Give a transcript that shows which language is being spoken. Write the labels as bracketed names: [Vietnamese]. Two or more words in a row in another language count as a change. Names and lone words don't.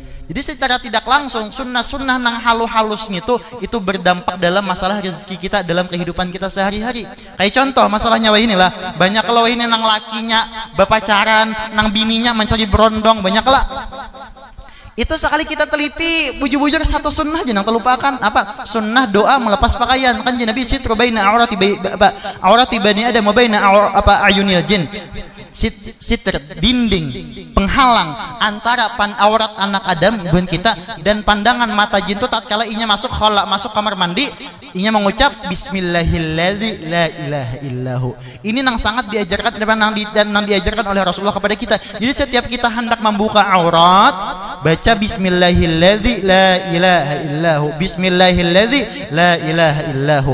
[Banjar] Jadi secara tidak langsung sunnah-sunnah nang halus itu berdampak dalam masalah rezeki kita dalam kehidupan kita sehari-hari. Kayak contoh masalah nyawa inilah, banyak kalau ini nang lakinya berpacaran, nang bininya mencari berondong, banyak lah. Itu sekali kita teliti bujur-bujur satu sunnah aja nang terlupakan apa? Sunnah doa melepas pakaian. Kan Nabi [Arabic] ستر بين عورة بني آدم وبين أعين الجن. [Banjar] Sitr dinding penghalang antara aurat anak Adam bukan kita dan pandangan mata jin itu tatkala inya masuk kamar mandi inya mengucap [Arabic] بسم الله الذي لا إله إلا هو. [Banjar] Ini nang sangat diajarkan dan nang diajarkan oleh Rasulullah kepada kita. Jadi setiap kita hendak membuka aurat baca [Arabic] بسم الله الذي لا إله إلا هو, بسم الله الذي لا إله إلا هو.